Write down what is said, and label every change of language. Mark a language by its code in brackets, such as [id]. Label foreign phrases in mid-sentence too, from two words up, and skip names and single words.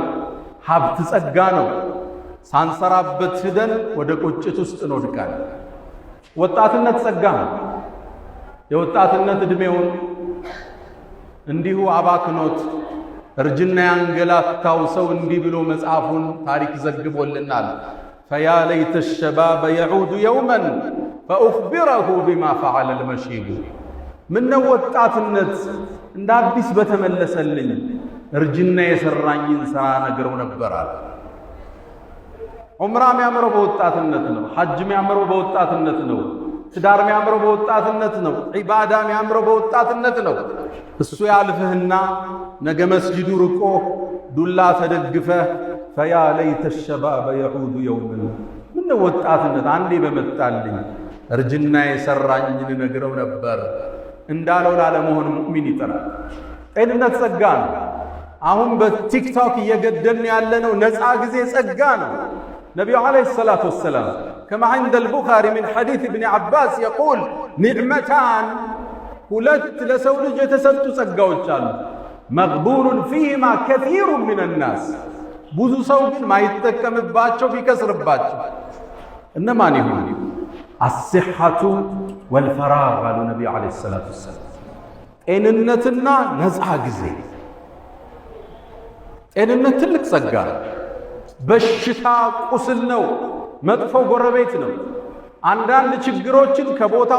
[am] ሀብት ጸጋ ነው። ሳንሰራበት ሂደን ወደ ቁጭት ውስጥ እንወድቃለን። ወጣትነት ጸጋ ነው። የወጣትነት እድሜውን እንዲሁ አባክኖት እርጅና ያንገላታው ሰው እንዲህ ብሎ መጽሐፉን ታሪክ ዘግቦልናል። [ar] فيا ليت الشباب يعود يوما فأخبره بما فعل المشيب። [am] ምነው ወጣትነት እንደ አዲስ በተመለሰልኝ እርጅና የሰራኝን ሥራ ነግረው ነበራል። ዑምራ የሚያምረው በወጣትነት ነው። ሐጅ የሚያምረው በወጣትነት ነው። ትዳር የሚያምረው በወጣትነት ነው። ዒባዳ የሚያምረው በወጣትነት ነው። እሱ ያልፍህና ነገ መስጂዱ ርቆ ዱላ ተደግፈህ [ar] فيا ليت الشباب يعود يوما። [am] ምን ወጣትነት አንዴ በመጣልኝ እርጅና የሰራኝን ነግረው ነበር እንዳለው ላለመሆን ሙእሚን ይጥራል። ጤንነት ጸጋ ነው። አሁን በቲክቶክ እየገደልን ያለነው ነፃ ጊዜ ጸጋ ነው። ነቢዩ [ar] عليه الصلاة والسلام كما عند البخاري من حديث ابن عباس يقول نعمتان [am] ሁለት ለሰው ልጅ የተሰጡ ጸጋዎች አሉ። [ar] مغبون فيهما كثير من الناس። [am] ብዙ ሰው ግን ማይጠቀምባቸው ቢከስርባቸው እነማን ይሆኑ? [ar] الصحة والفراغ [am] አሉ ነቢዩ [ar] عليه الصلاة والسلام። [am] ጤንነትና ነፃ ጊዜ። ጤንነት ትልቅ ጸጋ ነው። በሽታ ቁስል ነው። መጥፎ ጎረቤት ነው። አንዳንድ ችግሮችን ከቦታው